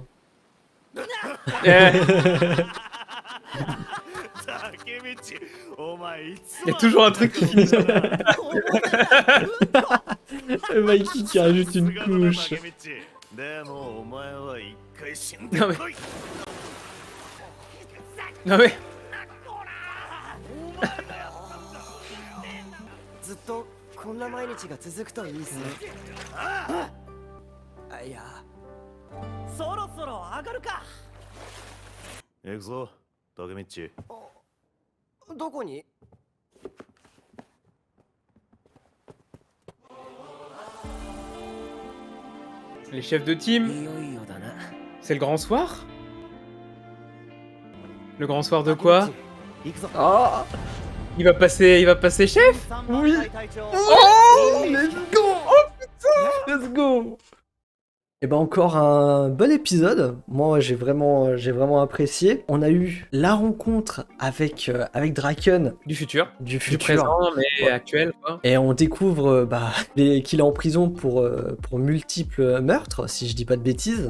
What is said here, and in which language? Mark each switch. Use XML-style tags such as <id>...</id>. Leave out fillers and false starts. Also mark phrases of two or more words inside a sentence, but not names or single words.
<fr>Eh, Il y a toujours un truc qui finit sur Mikey qui rajoute une couche. Non mais... Non mais...</fr> <ja>ずっとこんな毎日が続くといいっすね。いや、そろそろ上がるか。行くぞ、竹道。どこに？</ja> <fr>Les chefs de team.</fr> <ja>いよいよだな。</ja> <fr>C'est le grand soir? Le grand soir de quoi?</fr> <ja>行くぞ。</ja> <fr>Oh, Il va passer chef? 3 Oui.</fr> <ja>番隊隊長。</ja> <en>oh, let's go. Oh putain, let's go.</en> <fr>Et ben encore un bon épisode. Moi j'ai vraiment apprécié. On a eu la rencontre avec Draken Du futur. du Du futur. présent, mais Ouais. actuel, quoi. Et on découvre qu'il est en prison pour multiples meurtres, si je dis pas de bêtises.</fr>